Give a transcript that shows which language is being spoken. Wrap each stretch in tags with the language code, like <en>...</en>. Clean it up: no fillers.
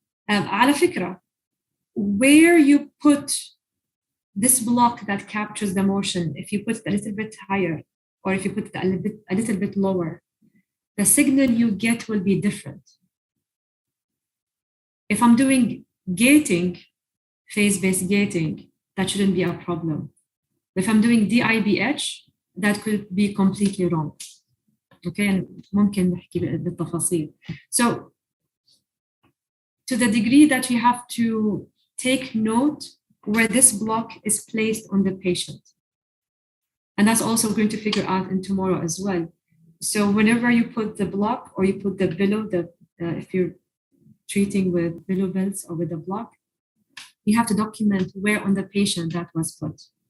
<ar>على فكرة,</ar> <en>where you put this block that captures the motion, if you put it a little bit higher or if you put it a little bit lower, the signal you get will be different. If I'm doing gating, phase-based gating, that shouldn't be a problem. If I'm doing DIBH, that could be completely wrong.</en> <ar>Okay, ممكن نحكي بالتفاصيل.</ar> <en>So, to the degree that you have to take note where this block is placed on the patient. And that's also going to figure out in tomorrow as well. So whenever you put the block or you put the below, if you're treating with below belts or with the block, you have to document where on the patient that was put.</en>